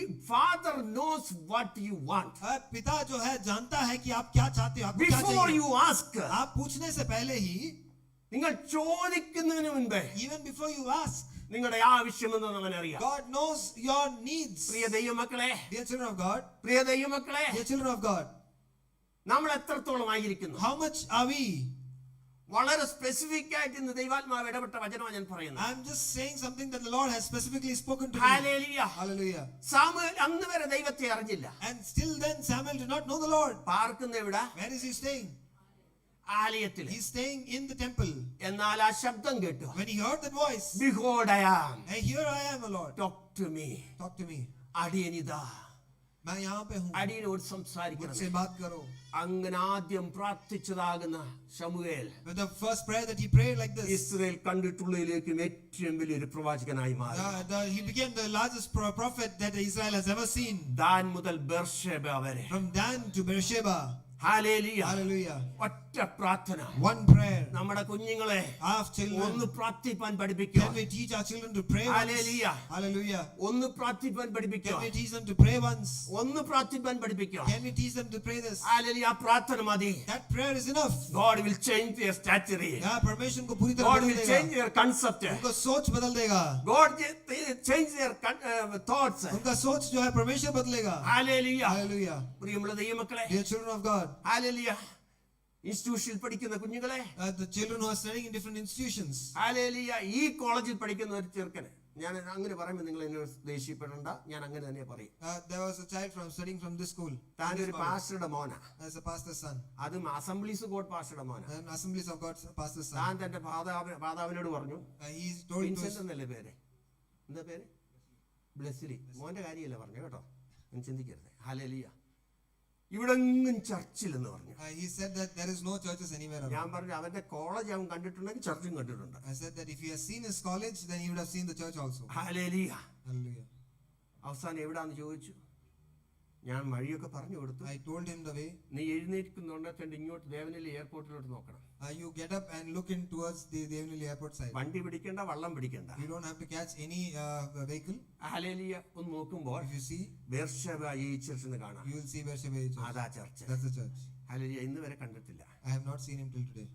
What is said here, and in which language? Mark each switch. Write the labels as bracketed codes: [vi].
[en] Father knows what you want. [hi] पिता जो है जानता है कि आप क्या चाहते हो, आपको क्या [en] Before [hi] चाहिए. [en] you ask, [hi] आप पूछने से पहले ही, [ml] നിങ്ങൾ ചോദിക്കുന്നതിന് മുൻപേ [en] even before you ask, [ml] നിങ്ങളുടെ ആവശ്യമെന്ന് അവൻ അറിയാം. [en] God knows your needs. [ml] പ്രിയ ദൈവമക്കളെ, [en] Dear children of God, [ml] പ്രിയ ദൈവമക്കളെ, [en] dear children of God, [ml] നമ്മൾ എത്രത്തോളം ആയിരിക്കുന്നു? [en] how much are we? [ml] വളരെ സ്പെസിഫിക് ആയിട്ട് ഇന്ന് ദൈവാത്മാവ് ഇടപെട്ട വചനമാണ് ഞാൻ പറയുന്നത്. [en] I'm just saying something that the Lord has specifically spoken to me. [ml] Hallelujah. [en] Hallelujah. [ml] Samuel അന്ന് വരെ ദൈവത്തെ അറിഞ്ഞില്ല. [en] And still then Samuel did not know the Lord. [ml] പാർക്കുന്ന എവിടെ? [en] Where is he staying? [ml] ആലയത്തിൽ. [en] He's staying in the temple. [ml] എന്നാൽ ആ ശബ്ദം കേട്ടു. [en] When he heard that voice, Behold, I am. hey, here I am, O Lord. Talk to me. Talk to me. [ml] അടിയനിതാ. [hi] मैं यहाँ पे हूँ. [ml] അടിയനോട് സംസാരിക്കണം. [hi] मुझसे बात करो. [ml] അങ്ങനെ ആദ്യം പ്രാർത്ഥിച്ചതാകുന്ന ശമൂവേൽ [en] With the first prayer that he prayed like this, [ml] Israel കണ്ടിട്ടുള്ളതിലേക്കും ഏറ്റവും വലിയൊരു പ്രവാചകനായി മാറി. [en] he became the largest prophet that Israel has ever seen. [ml] Than മുതൽ ബെർശേബ വരെ. [en] From Dan to Beersheba. [ml] Hallelujah. [en] Hallelujah. [ml] ഒറ്റ പ്രാർത്ഥന. [en] One prayer. [ml] നമ്മുടെ കുഞ്ഞുങ്ങളെ [en] Our children. [ml] ഒന്ന് പ്രാർത്ഥിപ്പാൻ പഠിപ്പിക്കുക. [en] Can we teach our children to pray once? Hallelujah. Hallelujah. [ml] ഒന്ന് പ്രാർത്ഥിപ്പാൻ പഠിപ്പിക്കുക. [en] Can we teach them to pray once? [ml] ഒന്ന് പ്രാർത്ഥിപ്പാൻ പഠിപ്പിക്കുക. [en] Can we teach them to pray this? [ml] Hallelujah. ആ പ്രാർത്ഥന മതി. [en] That prayer is enough. God will change their stature. [hi] परमेश्वर को पूरी तरह [en] God [hi] बदल [en] will [hi] देगा. [en] change their concept. [hi] उनका सोच बदल देगा. [en] God change their thoughts. [hi] उनका सोच जो है परमेश्वर बदलेगा. [ml] ഹല്ലേലൂയ. [en] Hallelujah. [ml] പ്രിയമുള്ള ദൈവമക്കളെ, [en] Dear children of God, [ml] hallelujah. ഇൻസ്റ്റിറ്റ്യൂഷനിൽ പഠിക്കുന്ന കുഞ്ഞുങ്ങളെ, [en] the children who are studying in different institutions, [ml] hallelujah. ഈ കോളേജിൽ പഠിക്കുന്ന ഒരു ചെറുക്കന്, ഞാൻ അങ്ങനെ പറയുമ്പോൾ നിങ്ങൾ എന്നെ ദേഷ്യപ്പെടണ്ട, ഞാൻ അങ്ങനെ തന്നെ പറയും. [en] there was a child studying from this school. [ml] താൻ ഒരു പാസ്റ്ററുടെ മോനാ. [en] As a pastor's son. [ml] അതും assemblies God പാസ്റ്ററുടെ Mona. [en] An Assemblies of God's pastor's son. [ml] താൻ തന്റെ മാതാവിനോട് പറഞ്ഞു, [en] He told to [ml] വിൻസെന്റ് എന്നല്ലേ പേര്, എന്താ പേര്? ബ്ലെസ്സിലി. മോന്റെ കാര്യമല്ല പറഞ്ഞു കേട്ടോ, ഞാൻ ചിന്തിക്കരുത്. ഹല്ലേലൂയ. ഇവിടെങ്ങും ചർച്ചിലെന്ന് പറഞ്ഞു. [en] he said that there is no churches anywhere around. [ml] ഞാൻ പറഞ്ഞു അവന്റെ കോളേജ് അവൻ കണ്ടിട്ടുണ്ടെങ്കിൽ ചർച്ചും കണ്ടിട്ടുണ്ട്. [en] I said that if he has seen his college, then he would have seen the church also. [ml] Hallelujah. [en] Hallelujah. [ml] അവസാനം എവിടാന്ന് ചോദിച്ചു. ഞാൻ വഴിയൊക്കെ പറഞ്ഞു കൊടുത്തു. [en] I told him the way. [ml] നീ എഴുന്നേൽക്കുന്നുണ്ടെങ്കിൽ ഇങ്ങോട്ട് ദേവനഹള്ളി എയർപോർട്ടിലോട്ട് നോക്കണം. [en] You get up and look in towards the Devanali airport side. [ml] വണ്ടി പിടിക്കണ്ട, വള്ളം പിടിക്കണ്ട. [en] You don't have to catch any vehicle. [ml] Hallelujah. ഒന്ന് നോക്കുമ്പോൾ [en] If you see, [ml] ബെർശേബ ഈ ചർച്ചിന് കാണാം. [en] you will see Beersheba church. [ml] അതാ church. [en] That's the church. [ml] Hallelujah. ഇന്ന് വരെ കണ്ടിട്ടില്ല. [en] I have not seen him till today.